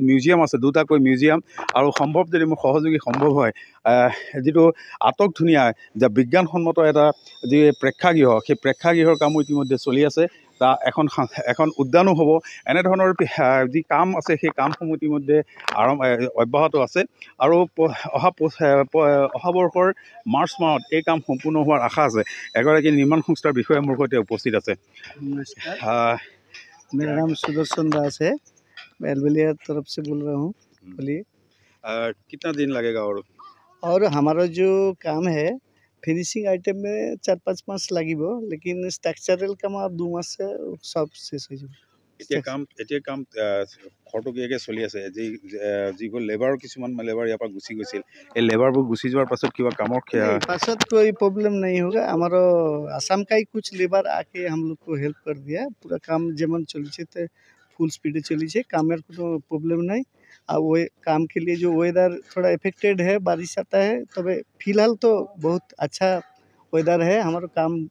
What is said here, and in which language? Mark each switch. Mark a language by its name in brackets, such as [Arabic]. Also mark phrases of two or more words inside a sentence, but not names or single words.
[Assamese] মিউজিয়াম আছে দুটাকৈ মিউজিয়াম আৰু সম্ভৱ যদি মোৰ সহযোগী সম্ভৱ হয় যিটো আটক ধুনীয়া যে বিজ্ঞানসন্মত এটা যি প্ৰেক্ষাগৃহ সেই প্ৰেক্ষাগৃহৰ কামো ইতিমধ্যে চলি আছে তা এখন উদ্যানো হ'ব এনেধৰণৰ যি কাম আছে সেই কামসমূহ ইতিমধ্যে অব্যাহত আছে আৰু অহা বৰ্ষৰ মাৰ্চ মাহত এই কাম সম্পূৰ্ণ হোৱাৰ আশা আছে এগৰাকী নিৰ্মাণ সংস্থাৰ বিষয়ে মোৰ সৈতে উপস্থিত আছে [Hindi] मेरा नाम सुदर्शन दास है बेलबलिया तरफ से बोल रहा हूँ बोलिए कितना दिन लगेगा और हमारा जो काम है [English] finishing item [Hindi] में 4-5 मास লাগিব लेकिन स्ट्रक्चरल काम 2 मास से सब शेष हो जाए [Assamese] এতিয়া কাম খৰতকীয়াকৈ চলি আছে যিবোৰ লেবাৰ কিছুমান লেবাৰ ইয়াৰ পৰা গুচি গৈছিল এই লেবাৰবোৰ গুচি যোৱাৰ পাছত কিবা কামৰ [Hindi] पाছত कोई प्रॉब्लम नहीं होगा हमारा असम का ही कुछ लेबर आके हम लोग को हेल्प कर दिया पूरा काम [Bangla] যেমন চলি তো ফুল স্পিডে চলি কামের কোনো [Hindi] प्रॉब्लम नहीं और वो काम के लिए जो वेदर थोड़ा इफेक्टेड है बारिश आता है तब फिलहाल तो बहुत अच्छा वेदर है हमारा काम